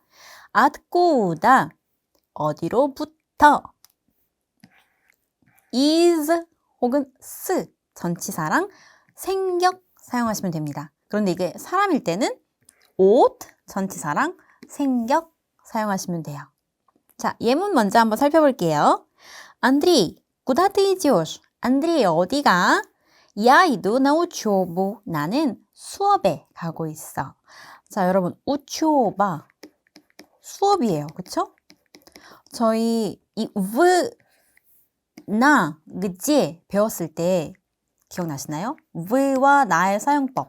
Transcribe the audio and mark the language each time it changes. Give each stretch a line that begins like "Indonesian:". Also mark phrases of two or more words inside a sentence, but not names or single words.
Korean: откуда 어디로부터 is 혹은 스 전치사랑 생격 사용하시면 됩니다. 그런데 이게 사람일 때는 옷 전치사랑 생격 사용하시면 돼요. 자, 예문 먼저 한번 살펴볼게요.
Russian: Андрей, куда ты идешь?
Korean: 안드레이 어디가?
Russian: Я иду на учебу.
Korean: 나는 수업에 가고 있어. 자, 여러분 учеба 수업이에요. 그쵸? 저희 이 v나 где 배웠을 때 기억나시나요? v와 나의 사용법.